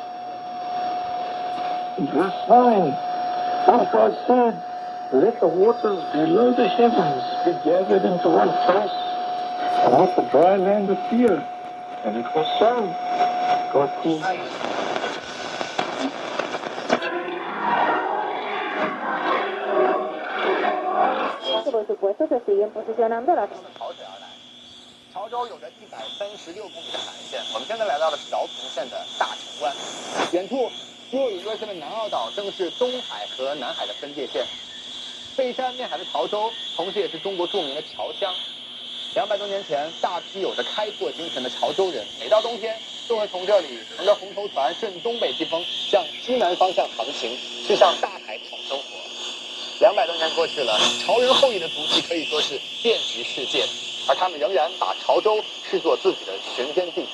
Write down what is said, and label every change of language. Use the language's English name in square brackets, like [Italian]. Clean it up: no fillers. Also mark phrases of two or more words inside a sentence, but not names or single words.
[English] verse 9. Oh, God said, let the waters below the heavens be gathered into one place, and let the dry land appear. And it was so. God called. [Spanish] Por supuesto que siguen posicionando la [Chinese] 潮水而来。潮州有着136公里的海岸线，我们现在来到了桥头县的大城湾，远处若隐若现的南澳岛正是东海和南海的分界线。背山面海的潮州，同时也是中国著名的侨乡。200多年前，大批有着开拓精神的潮州人，每到冬天都会从这里乘着红头船顺东北季风向西南方向航行，去向大海讨生活。200多年过去了，潮人后裔的足迹可以说是遍及世界，而他们仍然把潮州视作自己的寻根地。